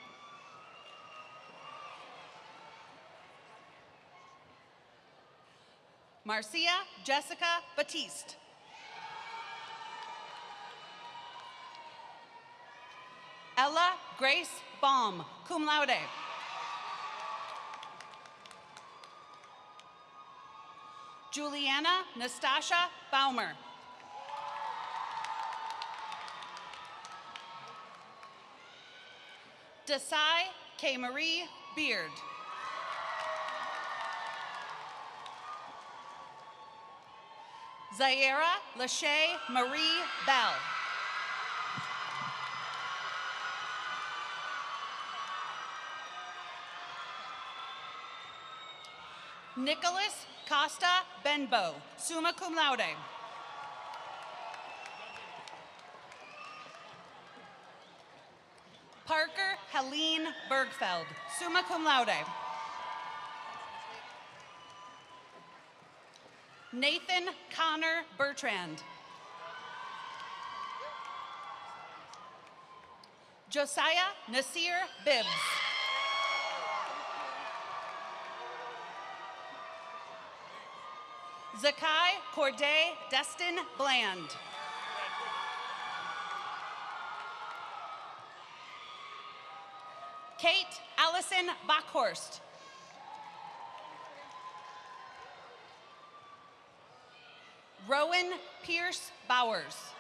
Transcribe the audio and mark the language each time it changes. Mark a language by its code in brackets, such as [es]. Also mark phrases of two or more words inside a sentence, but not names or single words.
[en] Marcia Jessica Batiste. Ella Grace Baum, [la] cum laude. [en] Juliana Nastasha Baumer. Desai K. Marie Beard. Zaira Lachey Marie Bell. Nicholas Costa Benbow, [la] summa cum laude. [en] Parker Helene Bergfeld, [la] summa cum laude. [en] Nathan Connor Bertrand. Josiah Nasir Bibbs. Zakai Corday Destin Bland. Kate Allison Bockhorst. Rowan Pierce Bowers.